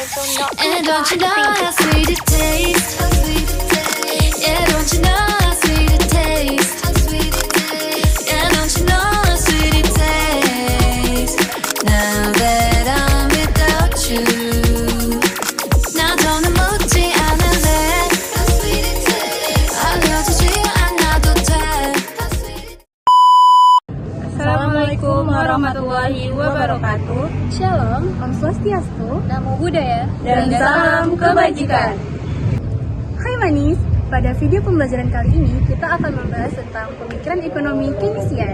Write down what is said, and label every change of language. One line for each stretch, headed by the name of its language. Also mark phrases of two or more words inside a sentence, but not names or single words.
English: And don't you know how sweet it tastes? Yeah, don't you know how sweet it tastes? Yeah, don't you know how sweet it tastes? Now that I'm without you.
Korean: 나 더는 묻지 않을래. 알려주지 않아도 돼.
Arabic: السلام عليكم ورحمة الله وبركاته.
Balinese: Shalom, Om Swastiastu,
Pali: Namo Buddhaya,
Indonesian: dan salam kebajikan. Hai manis, pada video pembelajaran kali ini kita akan membahas tentang pemikiran ekonomi Keynesian.